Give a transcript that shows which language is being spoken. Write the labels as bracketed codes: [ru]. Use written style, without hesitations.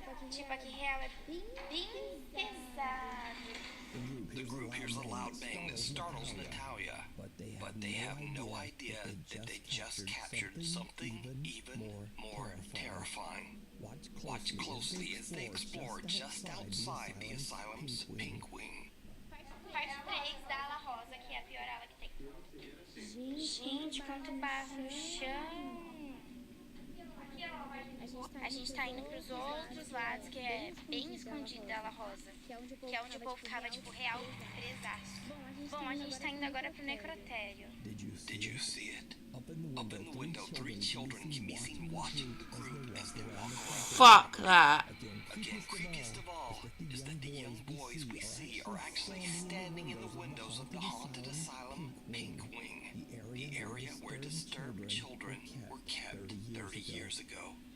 [pt] Tipo, aqui real é bem pesado. [en] The group hears a loud bang that startles Natalia, but they have no idea that they just captured something even more terrifying. Watch closely as they explore just outside the asylum's pink wing. [pt] Parte 3 da ala rosa, que é a pior ala que tem. Gente, quanto barro no chão. A gente tá indo pros outros lados, que é bem escondido da ala rosa. Que é onde o povo tava, tipo, real presaço. Bom, a gente tá indo agora pro necrotério. [en] Did you see it? Up in the window, 3 children can be seen watching the group as they walk around. Fuck that. Again, creepiest of all is that the young boys we see are actually standing in the windows of the haunted asylum Pink Wing, the area where disturbed children were kept 30 years ago.